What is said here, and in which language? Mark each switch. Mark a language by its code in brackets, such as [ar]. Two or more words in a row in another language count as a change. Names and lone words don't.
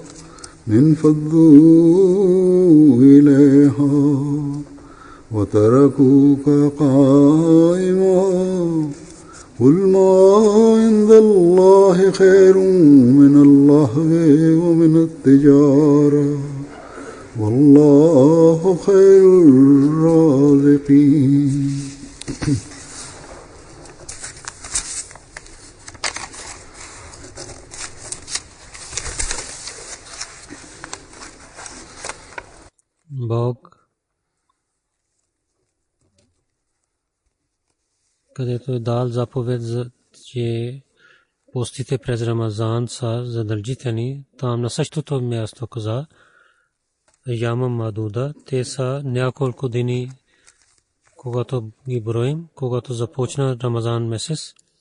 [ar] انفضوا إليها وتركوك قائما قل ما عند الله خير من اللهو ومن التجارة والله خير الرازقين [bg] Bog, където е дал заповед, че постите през Рамазан са задължителни, там на същото място каза [ar] أياما معدودة, [bg] те са няколко дни, когато ги броим, когато започна Рамазан месец.